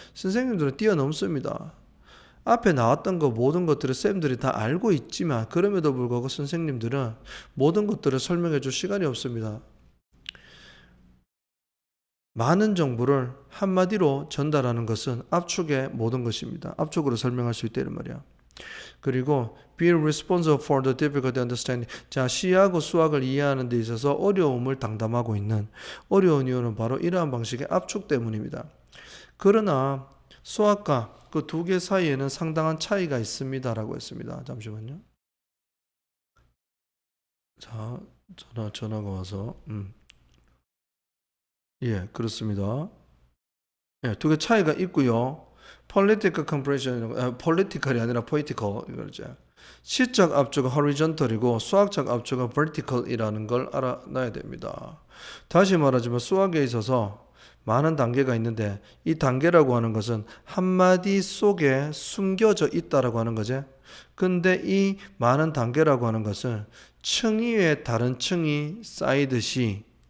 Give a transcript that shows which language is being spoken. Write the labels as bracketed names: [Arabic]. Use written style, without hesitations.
[Korean] 선생님들은 뛰어넘습니다. 앞에 나왔던 거 모든 것들을 쌤들이 다 알고 있지만 그럼에도 불구하고 선생님들은 모든 것들을 설명해 줄 시간이 없습니다. 많은 정보를 한마디로 전달하는 것은 압축의 모든 것입니다. 압축으로 설명할 수 있다는 말이야. [English] 그리고 be responsible for the difficult understanding. [Korean] 자, 시하고 수학을 이해하는 데 있어서 어려움을 담당하고 있는 어려운 이유는 바로 이러한 방식의 압축 때문입니다. 그러나 수학과 그 두 개 사이에는 상당한 차이가 있습니다라고 했습니다. 잠시만요. 자, 전화가 와서 예, 그렇습니다. 예, 두 개 차이가 있고요. [English] political compression, [Korean] political이 아니라 poetical 이거죠. 시적 압축은 horizontal이고 수학적 압축은 vertical이라는 걸 알아놔야 됩니다. 다시 말하자면 수학에 있어서 많은 단계가 있는데 이 단계라고 하는 것은 한마디 속에 숨겨져 있다라고 하는 거죠. 근데 이 많은 단계라고 하는 것은 층 위에 다른 층이 쌓이듯이